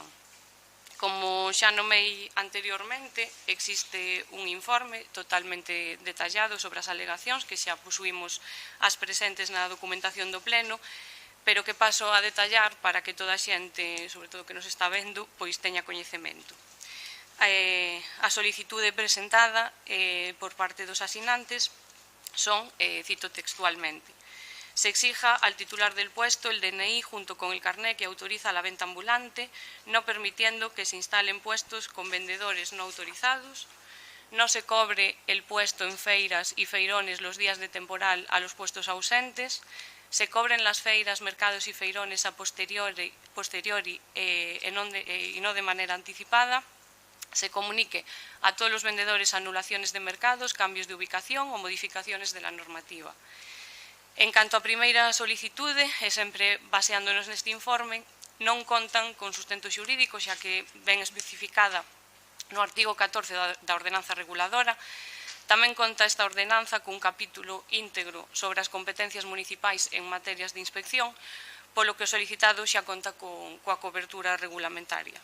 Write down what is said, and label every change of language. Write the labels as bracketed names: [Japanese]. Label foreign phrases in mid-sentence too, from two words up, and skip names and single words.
[Galician] Como xa nomei anteriormente, existe un informe totalmente detallado sobre as alegacións que xa posuímos as presentes na documentación do pleno, pero que paso a detallar para que toda a xente, sobre todo que nos está vendo, pois teña coñecemento. A solicitude presentada por parte dos asinantes son, [Spanish] cito textualmente, se exija al titular del puesto el DNI junto con el carné que autoriza la venta ambulante, no permitiendo que se instalen puestos con vendedores no autorizados, no se cobre el puesto en feiras y feirones los días de temporal a los puestos ausentes, se cobren las feiras, mercados y feirones a posteriori y no de manera anticipada, se comunique a todos los vendedores anulaciones de mercados, cambios de ubicación o modificaciones de la normativa. [Galician] En canto a primeira solicitude, e sempre baseándonos neste informe, non contan con sustento xurídico, xa que ven especificada no artigo 14 da ordenanza reguladora. Tamén conta esta ordenanza cun capítulo íntegro sobre as competencias municipais en materias de inspección, polo que o solicitado xa conta coa cobertura regulamentaria.